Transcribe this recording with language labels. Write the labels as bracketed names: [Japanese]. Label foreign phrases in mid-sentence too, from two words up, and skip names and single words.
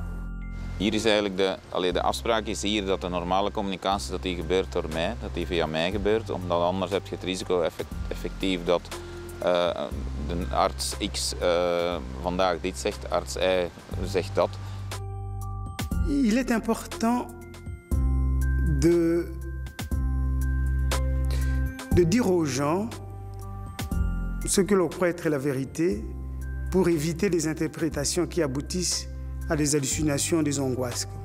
[Dutch] Hier is eigenlijk de afspraak is hier dat de normale communicatie dat die gebeurt door mij, dat die via mij gebeurt, omdat anders heb je het risico effectief dat de arts X vandaag dit zegt, arts Y zegt dat. [French] Il est important de dire aux gens ce que l'on croit être la vérité pour éviter des interprétations qui aboutissent à des hallucinations, des angoisses.